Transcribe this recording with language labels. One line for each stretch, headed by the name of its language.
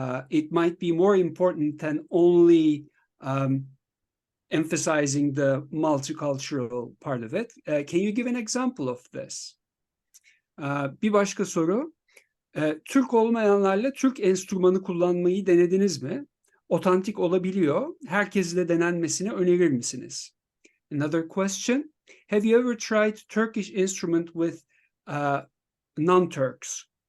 English: It might be more important than only emphasizing the multicultural part of it. Can you give an example of this?
Turkish: Bir başka soru. Türk olmayanlarla Türk enstrümanı kullanmayı denediniz mi? Otantik olabiliyor. Herkesle denenmesini önerir misiniz?
English: Another question. Have you ever tried Turkish instrument with non-Turks?